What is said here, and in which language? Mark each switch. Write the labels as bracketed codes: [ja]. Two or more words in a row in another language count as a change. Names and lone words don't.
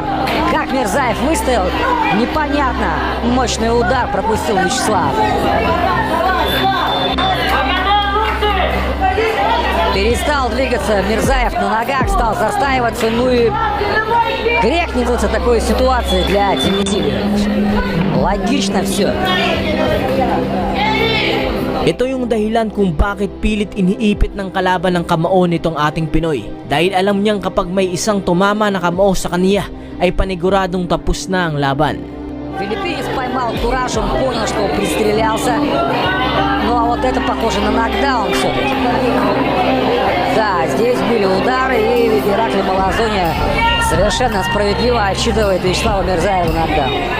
[ru] Как Мирзаев выстоял, непонятно. Мощный удар пропустил Вячеслав. Перестал двигаться Мирзаев на ногах, стал застаиваться. Ну и грех не вызваться такой ситуации для Демисилио. Логично все. [tl] Ito yung dahilan kung bakit pilit iniipit ng kalaban ng kamao nitong ating Pinoy. Dahil alam niyang kapag may isang tumama na kamao sa kaniya, ay paniguradong tapos na ang laban. [ru] Филиппинец поймал кураж, он понял, что пристрелялся. Ну а вот это похоже на нокдаун все-таки. Да, здесь были удары, и Иракли Малазония совершенно справедливо отсчитывает Вячеслава Мирзаева нокдаун.